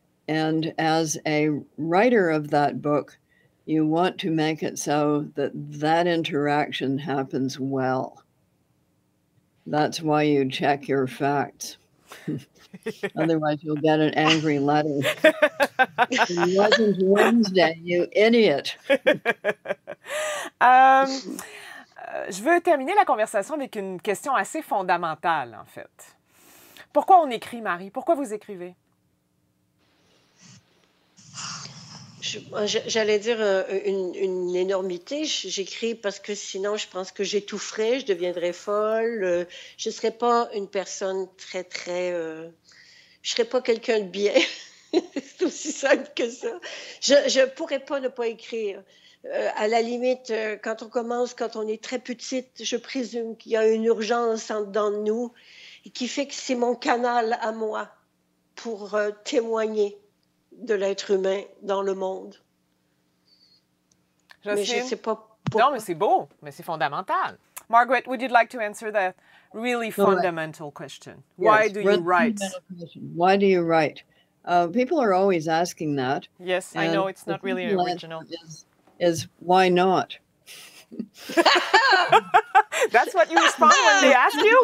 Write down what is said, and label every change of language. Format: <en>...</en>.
<en>And as a writer of that book, you want to make it so that that interaction happens well. That's why you check your facts. Otherwise, you'll get an angry letter. It wasn't Wednesday, you idiot.</en> <fr>Je veux terminer la conversation avec une question assez fondamentale, en fait. Pourquoi on écrit, Marie? Pourquoi vous écrivez? J'allais dire une énormité. J'écris parce que sinon, je pense que j'étoufferais, je deviendrais folle. Je ne serais pas une personne très... je ne serais pas quelqu'un de bien. C'est aussi simple que ça. Je ne pourrais pas ne pas écrire. À la limite, quand on commence, quand on est très petite, je présume qu'il y a une urgence en dedans de nous et qui fait que c'est mon canal à moi pour témoigner de l'être humain dans le monde. Mais je ne sais pas pourquoi. Non, mais c'est beau, mais c'est fondamental.</fr> <en>Margaret, would you like to answer that really fundamental question? Why do you write? Why do you write? People are always asking that. Yes, I know it's not really original. Is why not? That's what you respond when they ask you?</en>